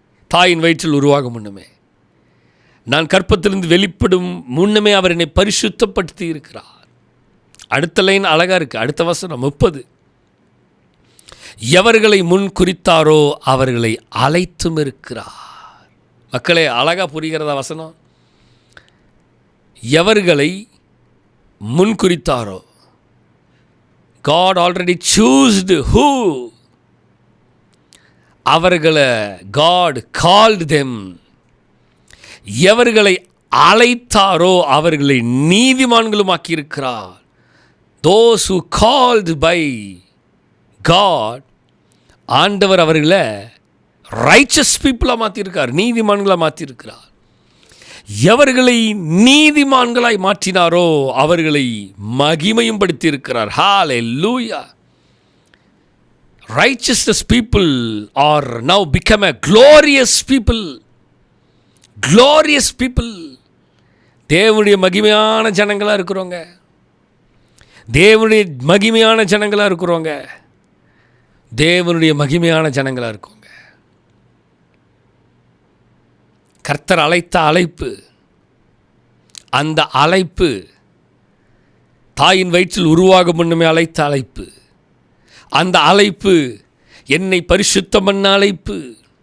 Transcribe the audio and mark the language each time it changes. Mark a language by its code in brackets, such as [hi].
[ta] தாயின் வயிற்றில் உருவாகும் முன்னமே, நான் கற்பத்திலிருந்து வெளிப்படும் முன்னமே அவர் என்னை பரிசுத்தப்படுத்தி இருக்கிறார். அடுத்த லைன் அழகா இருக்கு. அடுத்த வசனம் 30. எவர்களை முன் குறித்தாரோ அவர்களை அழைத்தும் இருக்கிறார். மக்களே, அழகா புரிகிறதா வசனம்? எவர்களை முன் குறித்தாரோ, [en] God already choosed who? [ta] அவர்களை [en] God called them. [ta] எவர்களை அழைத்தாரோ அவர்களை நீதிமான்களும் ஆக்கியிருக்கிறார். [en] Those who called by God, [ta] ஆண்டவர் அவர்களை [en] righteous people- [ta] ஆ மாற்றியிருக்கார், நீதிமான்களாக மாற்றியிருக்கிறார். எவர்களை நீதிமான்களாய் மாற்றினாரோ அவர்களை மகிமையும் படுத்தியிருக்கிறார். ஹல்லேலூயா. [en] Righteous people are now become a glorious people. Glorious people. [ta] தேவனுடைய மகிமையான ஜனங்களாக இருக்கிறோங்க. தேவனுடைய மகிமையான ஜனங்களாக இருக்கிறோங்க. தேவனுடைய மகிமையான ஜனங்களாக இருக்கோங்க. கர்த்தர் அழைத்த அழைப்பு, அந்த அழைப்பு தாயின் வயிற்றில் உருவாகும் முன்னமே அழைத்த அழைப்பு, அந்த அழைப்பு என்னை பரிசுத்தம் பண்ண அழைப்பு.